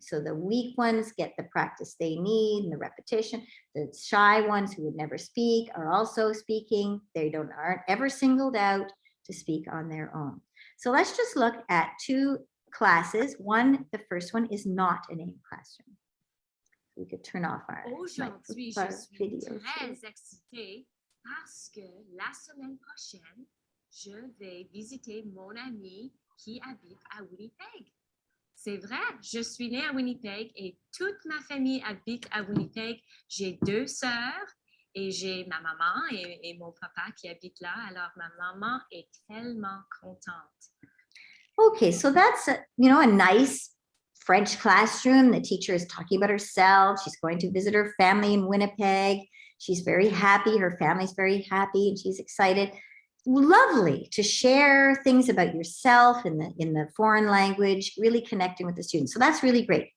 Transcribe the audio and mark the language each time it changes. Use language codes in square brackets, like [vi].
[en] So the weak ones get the practice they need and the repetition. The shy ones who would never speak are also speaking. They aren't ever singled out to speak on their own. So let's just look at 2 classes. The first one is not an AIM classroom. We could turn off our [fr] Aujourd'hui, je suis [en] video. [fr] très excitée parce que la semaine prochaine, je vais visiter mon ami qui habite à Winnipeg. C'est vrai, je suis née à Winnipeg et toute ma famille habite à Winnipeg. J'ai 2 sœurs et j'ai ma maman et mon papa qui habitent là. Alors, ma maman est tellement contente. [en] Okay, so that's a nice French classroom. The teacher is talking about herself. She's going to visit her family in Winnipeg. She's very happy. Her family's very happy and she's excited. Lovely to share things about yourself in the foreign language, really connecting with the students. So that's really great.